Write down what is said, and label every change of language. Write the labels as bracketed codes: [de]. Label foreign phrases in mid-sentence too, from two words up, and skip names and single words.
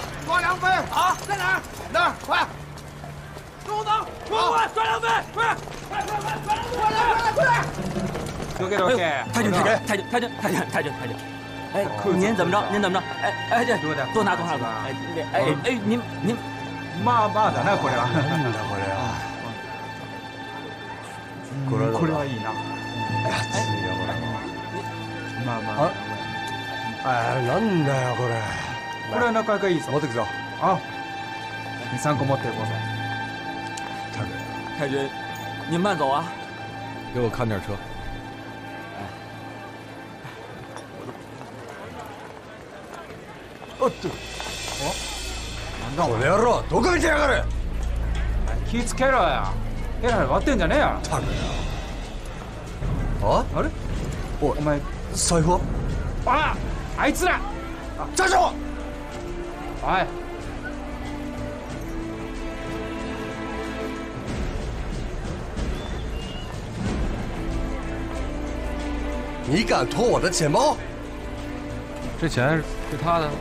[zh] 抓梁飞啊，在哪儿？那儿，快！中等，快！抓梁飞，快！快！抓梁飞，快点！多给！太君，哎，您怎么着？这多拿个。您 [ja] まだなこれは。なんだこれは。これはいいな。まあ。哎，なんだよこれ。これはなかなかいいぞ。持ってくぞ。啊，2、3個持ってください。 [zh] 太君，您慢走啊。给我看点车。 [ja] おっと。なんだこの野郎、どこ見てやがる。気つけろよ。ヘラヘラ割ってんじゃねえよ。たくよ。あれ？お前財布は？あいつら。 [zh] 站住！哎。你敢偷我的钱包？这钱是他的。